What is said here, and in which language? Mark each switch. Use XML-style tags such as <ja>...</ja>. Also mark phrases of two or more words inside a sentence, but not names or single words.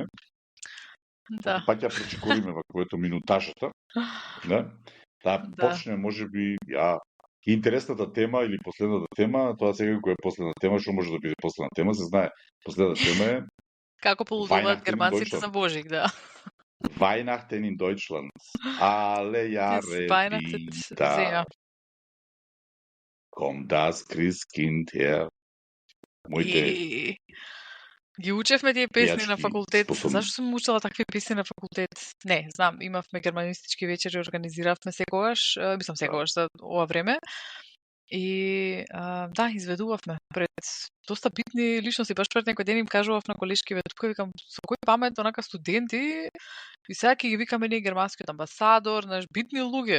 <mk>Да. Пак ја пречекориме ваквото минутажата. Почнеме можеби интересната тема или последната тема, тоа сега која е последна тема, што може да биде последна тема, се знае. Последната тема е како полудуваат германците за Божик, да.</mk> <de>Weihnachten in Deutschland. Alle Jahre wieder. Kommt das Christkind her.</de> <mk>Ги учевме тие песни на пејачки факултет. способни. Зашто сум учела такви песни на факултет? Не, знам, имавме германистички вечери, организиравме секогаш, мислам секогаш за ова време. И да, изведувавме пред доста битни личности, баш пред некој ден им кажував на колешкиве, тука викам, со кој памет, онака студенти, и сега ќе ги викаме ние германскиот амбасадор, наш битни луѓе.</mk>